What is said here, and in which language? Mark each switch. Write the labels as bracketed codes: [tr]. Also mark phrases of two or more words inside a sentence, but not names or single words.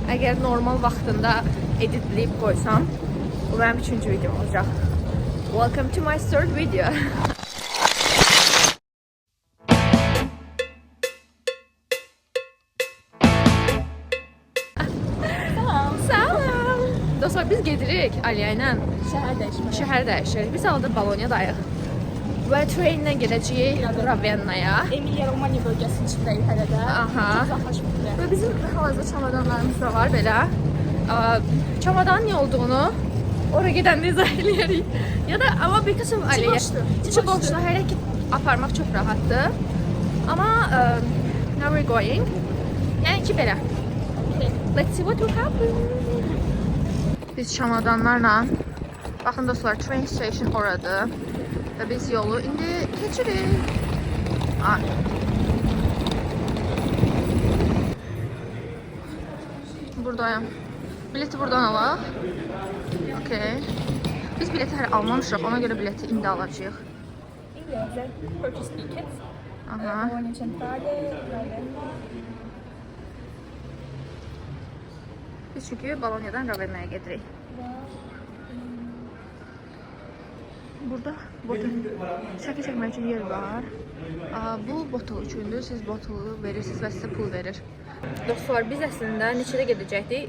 [az] Əgər normal vaxtında editləyib qoysam, bu mənim 3-cü videom olacaq. [en] Welcome to my third video. [az] Salam. Dostlar, biz gedirik Aliyə ilə. Şəhər dəyişirik. Biz halda Bolonya'dayıq. Və trenlə gedəcəyik Ravennaya. Emilia-Romanya bölgəsinin içindəyik hələ də. Aha. Uzaqlaşmır. Və bizim hal-hazırda çamadanlarımız da var belə. Çamadanın ne olduğunu oraya gedəndə izah eləyərik. Ya da ama bir qısım Aliyə. İçi boşdur. Hərəkət aparmaq çox rahatdır. [en] Amma now we're going. [az] Yəni ki belə. [en] Let's see what will happen. [az] Biz çamadanlarla, baxın dostlar, [en] train station [az] oradır. Ve biz yolu indi keçirik. Buradayım. Bileti buradan alaq. Okay. Biz bileti hələ almamışıq, ona göre bileti indi alacağıq. [en] Purchase tickets. Aha. [az] Bologna Centrale. Biz çünkü Bolonya'dan Ravenna'ya gedirik. Burada botol şəkil çəkmək üçün yer var. Bu botol üçündür. Siz botolu verirsiniz və sizə pul verir. Dostlar, biz əslində neçədə gedəcəkdik?